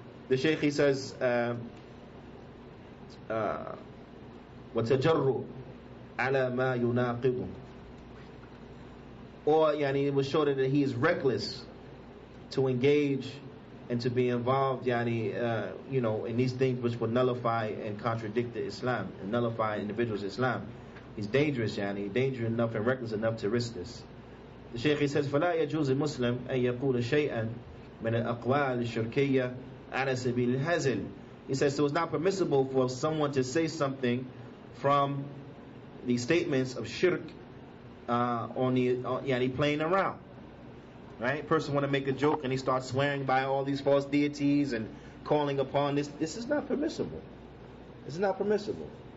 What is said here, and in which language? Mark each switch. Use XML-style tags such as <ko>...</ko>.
<en>The Shaykh, he says,</en> <ar>وَتَجَرُّ عَلَى مَا يُنَاقِضُ,</ar> <en>or yani, it was shown that he is reckless to engage and to be involved in these things which would nullify and contradict the Islam and nullify an individual's Islam. He's dangerous, dangerous enough and reckless enough to risk this. The Shaykh, he says,</en> <ar>فَلَا يَجُوزِ الْمُسْلِمْ أَن يَقُولَ شَيْئًا مِنَ الْأَقْوَالِ الشِّرْكِيَّةِ عَلَى سَبِيلِ الْهَزْلِ.</ar> <en>He says, so it's not permissible for someone to say something from the statements of shirk playing around. Right? Person want to make a joke and he starts swearing by all these false deities and calling upon this. This is not permissible. This is not permissible.</en>